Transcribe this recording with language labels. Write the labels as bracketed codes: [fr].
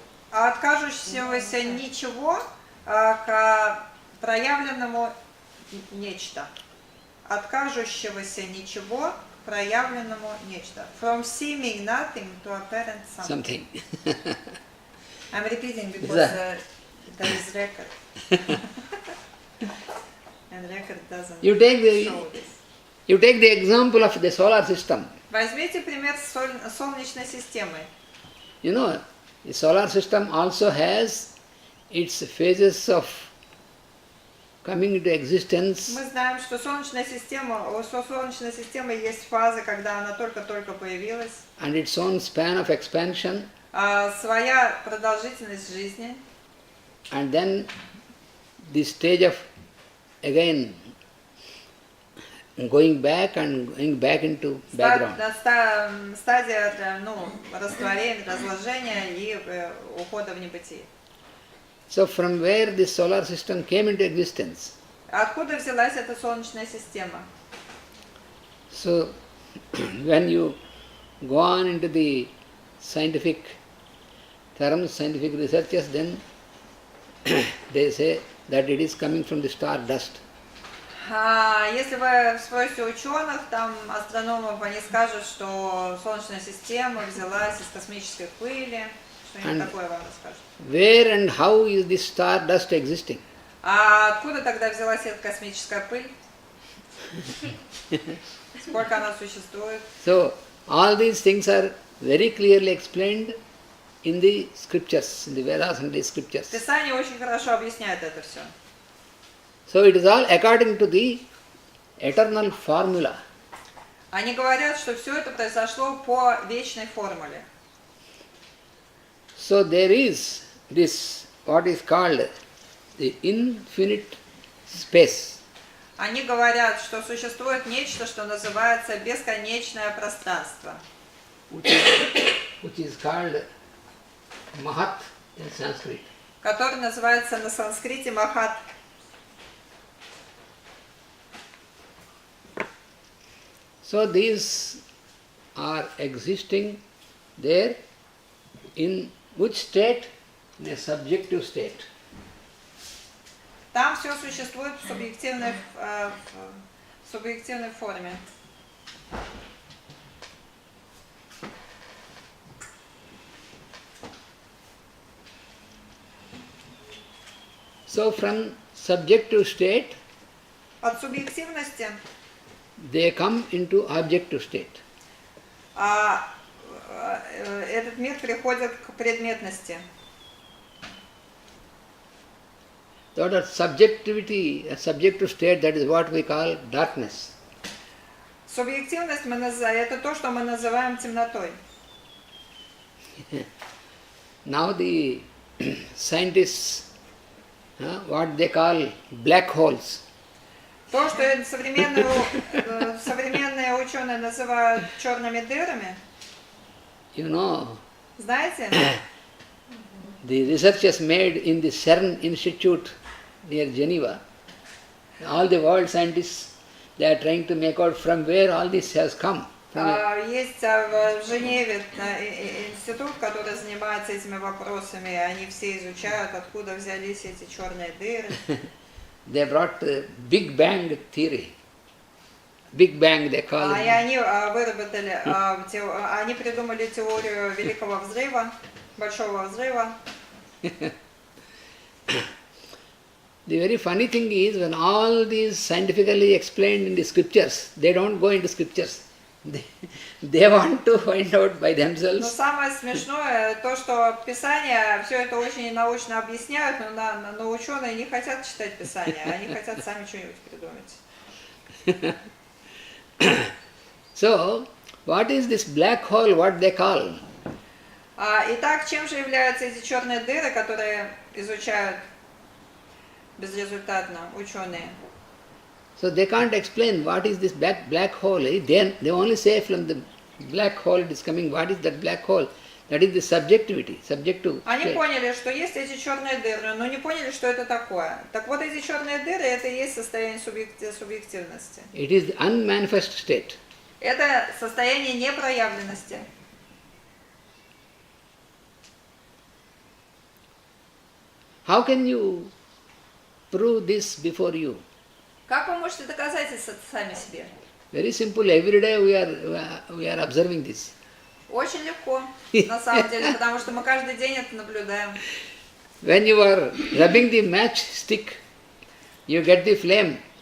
[ru] От кажущегося ничего к проявленному нечто. От кажущегося ничего к проявленному нечто. [en] From seeming nothing to apparent something. I'm repeating because there is record. And record doesn't show this. You take the example of the solar system. [ru] Возьмите пример Солнечной системы. [en] You know, the solar system also has its phases of coming into existence. [ru] Мы знаем, что у Солнечной системы есть фазы, когда она только-только появилась. [en] And its own span of expansion. [ru] Своя продолжительность жизни. [en] And then the stage of, again, going back and going back into background. [ru] Стадия растворения, разложения и ухода в небытие. [en] So from where this solar system came into existence? [ru] Откуда взялась эта Солнечная система? [en] So when you go on into the scientific thorough scientific researchers, then they say that it is coming from the star dust. [ru] Если вы спросите ученых, там, астрономов, они скажут, что Солнечная система взялась из космической пыли, что-нибудь такое вам расскажут. [en] Where and how is this star dust existing? [ru] А откуда тогда взялась эта космическая пыль? Сколько она существует? [en] So, all these things are very clearly explained in the scriptures, in the Vedas and the scriptures. [ru] Писание очень хорошо объясняет это все. [en] So it is all according to the eternal formula. [ru] Они говорят, что все это произошло по вечной формуле. [en] So there is this, what is called the infinite space. [ru] Они говорят, что существует нечто, что называется бесконечное пространство. [en] Which is called Mahat in Sanskrit. [ru] Который называется на санскрите Махат. [en] So these are existing there in which state? In a subjective state. [ru] Там все существует в субъективной форме. [en] So from subjective state, [ru] От субъективности [en] they come into objective state. [ru] Этот мир приходит к предметности. [en] So that subjectivity, a subjective state, that is what we call darkness. [ru] Субъективность это то, что мы называем темнотой. [en] Now the scientists, what they call black holes. [ru] То, что современные ученые называют черными дырами. [en] You know, [ru] Знаете? [en] the researchers made in the CERN Institute near Geneva, all the world scientists, they are trying to make out from where all this has come. [ru] Есть в Женеве институт, который занимается этими вопросами, и они все изучают, откуда взялись эти черные дыры. [en] They brought Big Bang theory. Big Bang they call it. [ru] И они выработали, они придумали теорию Великого Взрыва, Большого Взрыва. [en] The very funny thing is, when all these scientifically explained in the scriptures, they don't go into scriptures. They want to find out by [ru] Но [en] themselves. [ru] самое смешное, то, что Писание все это очень научно объясняют, но ученые не хотят читать Писание, они хотят сами что-нибудь придумать. [en] So, what is this black hole, what they call? [ru] Итак, чем же являются эти черные дыры, которые изучают безрезультатно ученые? [en] So they can't explain what is this black hole. They only say from the black hole it is coming, what is that black hole? That is the subjectivity, subjective. [ru] Они поняли, что есть эти черные дыры, но не поняли, что это такое. Так вот, эти черные дыры, это и есть состояние субъективности. [en] It is the unmanifest state. [ru] Это состояние непроявленности. [en] How can you prove this before you? [ru] Как вы можете доказать это сами себе? [en] Very simple. Every day we are observing this. [ru] Очень легко, на самом деле, потому что мы каждый день это наблюдаем. [en] When you are rubbing the matchstick, you get the flame.